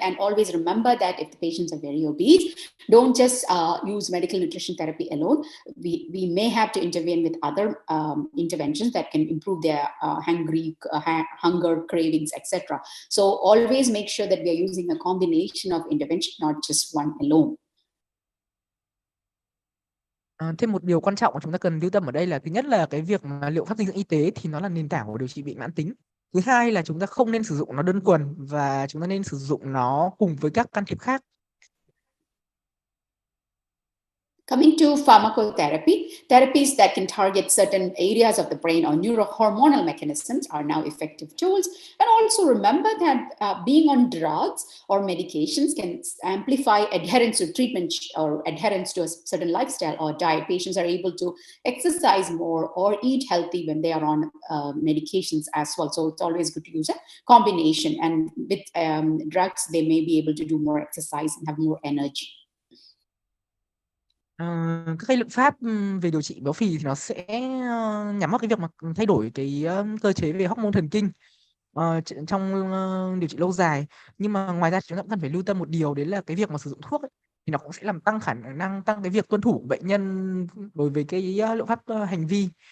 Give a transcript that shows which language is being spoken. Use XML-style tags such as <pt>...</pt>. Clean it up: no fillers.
<en>And always remember that if the patients are very obese, don't just use medical nutrition therapy alone. We may have to intervene with other interventions that can improve their hunger, cravings, etc. So always make sure that we are using a combination of intervention, not just one alone.</en> <vi>Thêm một điều quan trọng mà chúng ta cần lưu tâm ở đây là thứ nhất là cái việc mà liệu pháp dinh dưỡng y tế thì nó là nền tảng của điều trị bệnh mãn tính. Thứ hai là chúng ta không nên sử dụng nó đơn thuần, và chúng ta nên sử dụng nó cùng với các can thiệp khác.</vi> <en>Coming to pharmacotherapy, therapies that can target certain areas of the brain or neurohormonal mechanisms are now effective tools. And also remember that being on drugs or medications can amplify adherence to treatment or adherence to a certain lifestyle or diet. Patients are able to exercise more or eat healthy when they are on medications as well. So it's always good to use a combination. And with drugs, they may be able to do more exercise and have more energy.</en> <vi>Các cái liệu pháp về điều trị béo phì thì nó sẽ nhắm vào cái việc mà thay đổi cái cơ chế về hormone thần kinh trong điều trị lâu dài. Nhưng mà ngoài ra chúng ta cũng cần phải lưu tâm một điều, đấy là cái việc mà sử dụng thuốc ấy, thì nó cũng sẽ làm tăng khả năng tăng cái việc tuân thủ của bệnh nhân đối với cái liệu pháp hành vi.</vi>